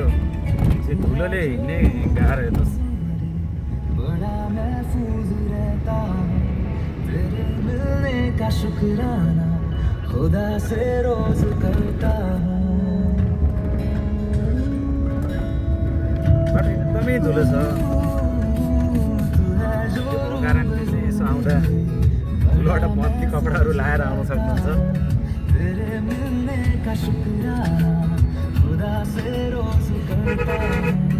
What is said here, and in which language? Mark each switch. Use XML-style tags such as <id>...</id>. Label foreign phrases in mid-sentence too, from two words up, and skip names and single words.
<ne>धुलोले हिँड्ने गाह्रो। हेर्नुहोस्,</ne> <hi>बड़ा महफूज रहता हूं तेरे मिलने का शुक्राना खुदा से रोज करता हूं।</hi> <ne>बाटो एकदमै धुलो छ, कारणले चाहिँ यसो आउँदा धुलोबाट पत्ती कपडाहरू लाएर आउन सक्नुहुन्छ।</ne> <hi>तेरे मिलने का शुक्राना खुदा से रोज करता हूं।</hi>